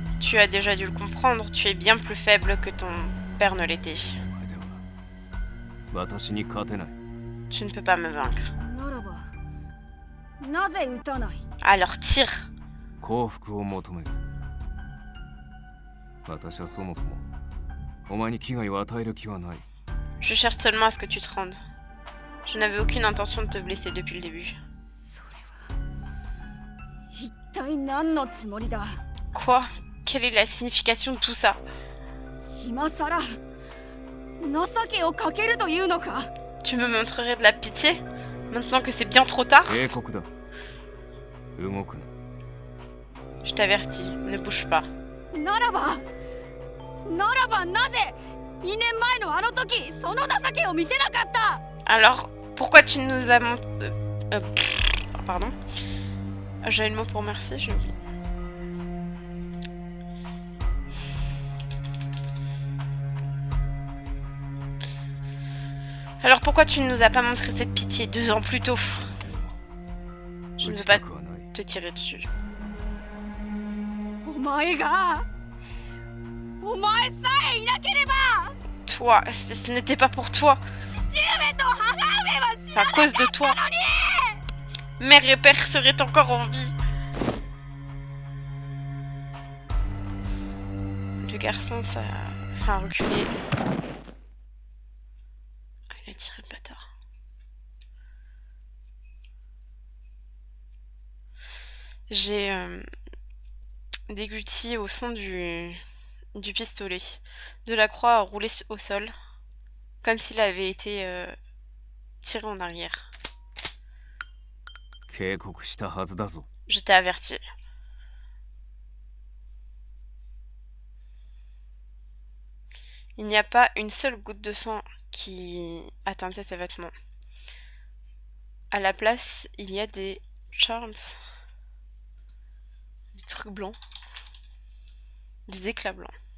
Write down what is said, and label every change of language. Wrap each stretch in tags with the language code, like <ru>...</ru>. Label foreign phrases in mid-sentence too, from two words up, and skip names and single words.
<fr>Tu as déjà dû le comprendre, tu es bien plus faible que ton père ne l'était.</fr> <ja>お前では私に勝てない。</ja> <fr>Tu ne peux pas me vaincre.</fr> <ja>ならばなぜ撃たない？</ja> <fr>Alors tire.</fr> <ja>幸福を求める。私はそもそもお前に危害を与える気はない。</ja> <fr>Je cherche seulement à ce que tu te rendes. Je n'avais aucune intention de te blesser depuis le début.</fr> <ja>それは一体何のつもりだ？</ja> <fr>Quoi? Quelle est la signification de tout ça?</fr> <ja>今さら情けをかけるというのか？</ja> <fr>Tu me montrerais de la pitié? Maintenant que c'est bien trop tard?</fr> <ja>警告だ。動くな。</ja> <fr>Je t'avertis, ne bouge pas.</fr> <ja>ならばなぜ2年前のあの時その情けを見せなかった？</ja> <fr>Alors, pourquoi tu nous as montré... pardon. J'avais le mot pour merci, j'ai oublié. Alors pourquoi tu ne nous as pas montré cette pitié 2 ans plus tôt? Je ne veux pas te tirer dessus.</fr> <ja>お前がお前さえいなければ</ja> <fr>Toi, ce n'était pas pour toi.</fr> <ja>父上と母上は死</ja> <fr>À cause de toi. Mère et père seraient encore en vie. Le garçon, ça... Enfin, reculé. Il a tiré le bâtard. J'ai dégluti au son du pistolet. Delacroix a roulé au sol, comme s'il avait été tiré en arrière.</fr> <ja>警告したはずだぞ。</ja> <fr>Je t'ai averti. Il n'y a pas une seule goutte de sang qui a teinté ses vêtements. À la place, il y a des charms, des trucs blancs, des éclats blancs.</fr>